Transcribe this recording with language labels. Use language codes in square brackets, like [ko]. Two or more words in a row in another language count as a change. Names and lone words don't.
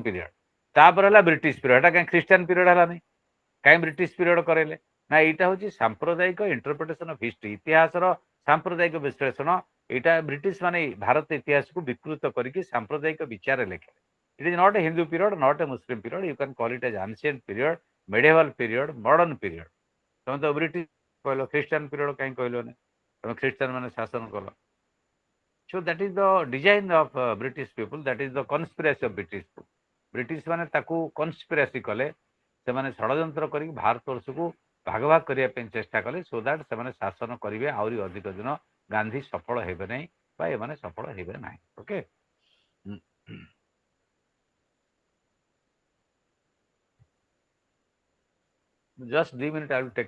[or] ପିରିୟଡ ତାପରେ ହେଲା ବ୍ରିଟିଶ ପିରିୟଡ ଏଟା କାହିଁ ଖ୍ରୀଷ୍ଟିଆନ ପିରିୟଡ ହେଲାନି କାହିଁ ବ୍ରିଟିଶ ପିରିୟଡ କରେଇଲେ ନା ଏଇଟା ହଉଛି ସାମ୍ପ୍ରଦାୟିକ [en] interpretation of history [or] ଇତିହାସର ସାମ୍ପ୍ରଦାୟିକ ବିଶ୍ଳେଷଣ ଏଇଟା ବ୍ରିଟିଶ ମାନେ ଭାରତ ଇତିହାସକୁ ବିକୃତ କରିକି ସାମ୍ପ୍ରଦାୟିକ ବିଚାରରେ ଲେଖିଲେ ଇଟ୍ [en] is not a Hindu period not a Muslim period you can call it as ancient period medieval period modern period [or] ତମେ ତ ବ୍ରିଟିଶ କହିଲ ଖ୍ରୀଷ୍ଟିଆନ ପିରିୟଡ କାହିଁ କହିଲନି ତମେ ଖ୍ରୀଷ୍ଟିଆନ ମାନେ ଶାସନ କଲ [en] so that is the design of British people that is the conspiracy of British people [or] ବ୍ରିଟିଶ ମାନେ ତାକୁ କନସ୍ପିରାସି କଲେ ସେମାନେ ଷଡ଼ଯନ୍ତ୍ର କରିକି ଭାରତବର୍ଷକୁ ଭାଗ ଭାଗ କରିବା ପାଇଁ ଚେଷ୍ଟା କଲେ [en] so that [or] ସେମାନେ ଶାସନ କରିବେ ଆହୁରି ଅଧିକ ଦିନ ଗାନ୍ଧୀ ସଫଳ ହେବେ ନାହିଁ ବା ଏମାନେ ସଫଳ ହେବେ ନାହିଁ ଓକେ [en] just 2 minute I will take